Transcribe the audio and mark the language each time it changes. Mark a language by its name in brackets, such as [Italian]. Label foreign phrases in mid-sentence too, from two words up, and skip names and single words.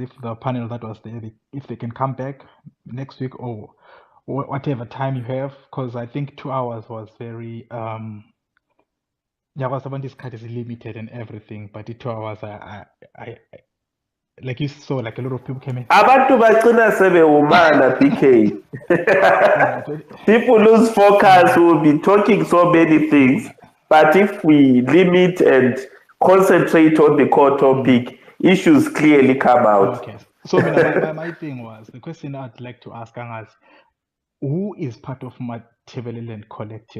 [English] If the panel that was there, if they can come back next week or whatever time you have, because I think 2 hours was very this card is limited and everything, but the 2 hours I like you saw, like a lot of people came in. [North Ndebele] Abantu bagcina sebewumana, [English] BK. People lose focus. We'll be talking so many things, but if we limit and concentrate on the core topic, issues clearly come out. Okay. So my thing was, the question I'd like to ask is, who is part of Matebeleland Collective?